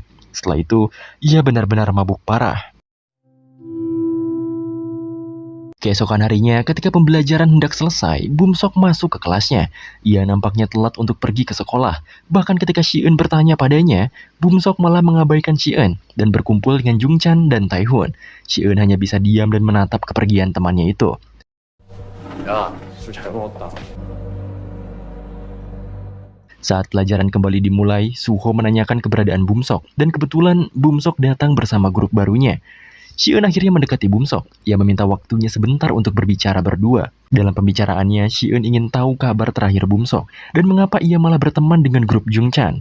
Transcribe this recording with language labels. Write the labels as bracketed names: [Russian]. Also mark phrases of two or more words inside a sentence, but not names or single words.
[Indonesian] Setelah itu, ia benar-benar mabuk parah. Keesokan harinya, ketika pembelajaran hendak selesai, Bumsok masuk ke kelasnya. Ia nampaknya telat untuk pergi ke sekolah. Bahkan ketika Ji-eun bertanya padanya, Bumsok malah mengabaikan Ji-eun dan berkumpul dengan Jungchan dan Taehun. Ji-eun hanya bisa diam dan menatap kepergian temannya itu. [Korean] 야, 술 잘 먹었다. [Indonesian] Saat pelajaran kembali dimulai, Suho menanyakan keberadaan Bumsok, dan kebetulan Bumsok datang bersama grup barunya. Ji-eun akhirnya mendekati Bumsok. Ia meminta waktunya sebentar untuk berbicara berdua. Dalam pembicaraannya, Ji-eun ingin tahu kabar terakhir Bumsok dan mengapa ia malah berteman dengan grup Jungchan.